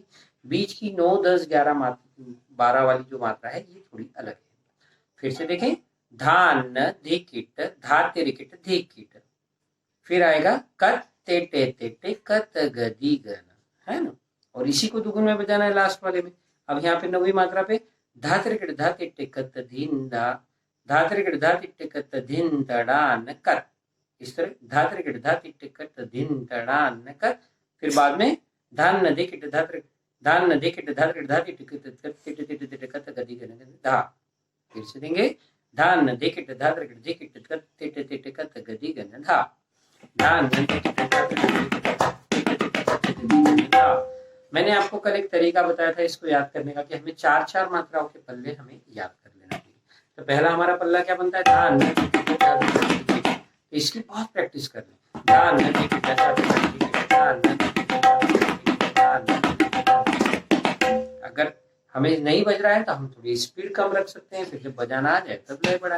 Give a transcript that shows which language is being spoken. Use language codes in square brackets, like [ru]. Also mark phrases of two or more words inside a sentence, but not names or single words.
[hi] बीच की 9, 10, 11, 12 वाली जो मात्रा है ये थोड़ी अलग है। फिर से देखें, धान धिकिट धा तिरिकिट धिकिट, फिर आएगा कत ते टे ते टे कत गदी गन, है ना। और इसी को दुगुन में बजाना है लास्ट वाले में। अब यहाँ पे नौवीं मात्रा पे धा त्रिकट धा तिट्टे कत धीन धा, धा त्रिकट धा तिट्टे कत धीन तड़ान कत, इस तरह धा त्रिकट धा तिट्टे कत धीन तड़ान कत। फिर बाद में धान न देखिट धा त्रिकट धान न देखिट धा त्रिकट धा तिट्टे कत तिट्टे तिट्टे तिट्टे कत गदी गन धा। फिर से देंगे धान न देखिट धा त्रिकट देखिट कत तिट्टे तिट्टे कत गदी गन धा, धान न देखिट धा त्रिकट धा। मैंने आपको कल एक तरीका बताया था इसको याद करने का कि हमें 4-4 मात्राओं के पल्ले हमें याद कर लेना चाहिए। तो पहला हमारा पल्ला क्या बनता है, धान न, इसकी बहुत प्रैक्टिस कर लें। धान न, अगर हमें नहीं बज रहा है तो हम थोड़ी स्पीड कम रख सकते हैं, फिर जब बजाना आ जाए तब लय बढ़ाएं।